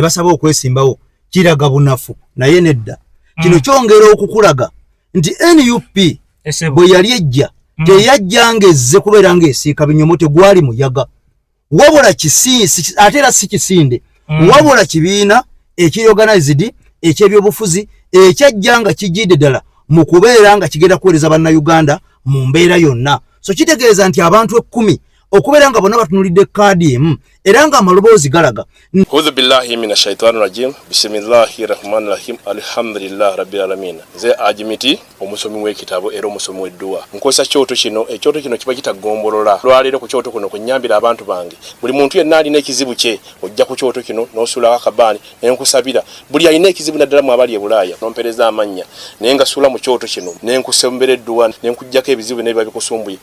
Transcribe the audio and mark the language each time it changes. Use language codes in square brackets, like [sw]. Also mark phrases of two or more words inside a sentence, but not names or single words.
[lg] basaba okwesimbawo kiraga bunafu naye nedda kino kyongera okukulaga nti NUP bwe yali ejja teyajjanga ezze kubeera ng'esiika binyomo tegwali muyaga wabula kisisi ate era si kisinde wabula kibiina ekyorganized ekyebyobufuzi ekyajjanga kijidde ddala mu kubeera nga kigenda kuweereza bannayuganda mu mbeera yonna so kitegeeza nti abantu 10 okubeera nga bonna batunulidde kaadi emu era nga amaloboozi galaga. [ar] أعوذ بالله من الشيطان الرجيم. بسم الله الرحمن الرحيم. الحمد لله رب العالمين. [lg] Nze Ajimiti omusomi w'ekitabo era omusomi w'edduwa. Nkosa kyoto kino, ekyoto kino kiba kitagombolola. Lwaleero ku kyoto kuno kunyambira abantu bange. Buli muntu yenna alina ekizibu kye ojja ku kyoto kino n'osula akabaani ne nkusabira. Buli alina ekizibu naddala mu abali e Bulaaya nompereza amannya. Naye nga sula mu kyoto kino ne nkusembera edduwa ne nkujjako ebizibu n'ebiba bikusumbuye.